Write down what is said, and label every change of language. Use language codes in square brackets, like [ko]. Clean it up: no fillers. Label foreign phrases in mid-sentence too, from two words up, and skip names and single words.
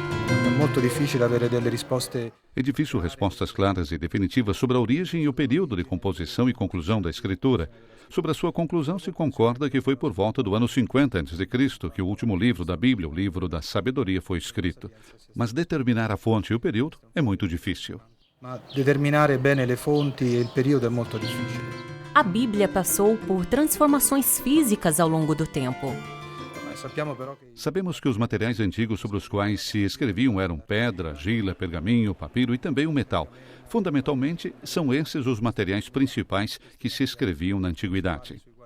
[pt] É difícil respostas claras e definitivas sobre a origem e o período de composição e conclusão da Escritura. Sobre a sua conclusão se concorda que foi por volta do ano 50 a.C. que o último livro da Bíblia, o livro da sabedoria, foi escrito. Mas determinar a fonte e o período é muito difícil. [it] Ma determinare bene le fonti e il periodo è molto difficile. [pt] A Bíblia passou por transformações físicas ao longo do tempo. Sabemos que os materiais antigos sobre os quais se escreviam eram pedra, argila, pergaminho, papiro e também o metal. Fundamentalmente, são esses os materiais principais que se escreviam na antiguidade.